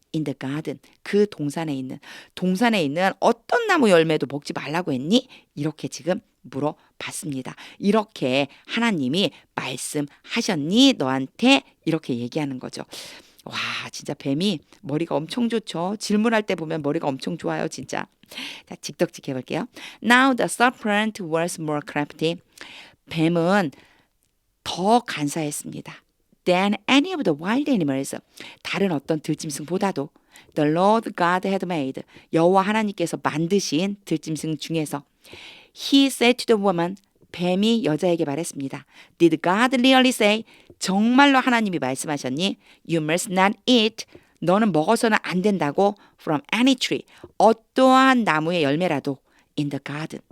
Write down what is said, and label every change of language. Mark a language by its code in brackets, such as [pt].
[en] In the garden [ko] 그 동산에 있는 어떤 나무 열매도 먹지 말라고 했니? 이렇게 지금 물어봤습니다. 이렇게 하나님이 말씀하셨니? 너한테 이렇게 얘기하는 거죠. 와, 진짜 뱀이 머리가 엄청 좋죠. 질문할 때 보면 머리가 엄청 좋아요, 진짜. 자, 직독직 해볼게요. [en] Now the serpent was more crafty. [ko] 뱀은 더 간사했습니다. [en] Than any of the wild animals. [ko] 다른 어떤 들짐승보다도 [en] The Lord God had made. [ko] 여호와 하나님께서 만드신 들짐승 중에서 [en] He said to the woman. [ko] 뱀이 여자에게 말했습니다. [en] Did God really say? [ko] 정말로 하나님이 말씀하셨니? [en] You must not eat. [ko] 너는 먹어서는 안 된다고 [en] from any tree. [ko] 어떠한 나무의 열매라도 [en] in the garden.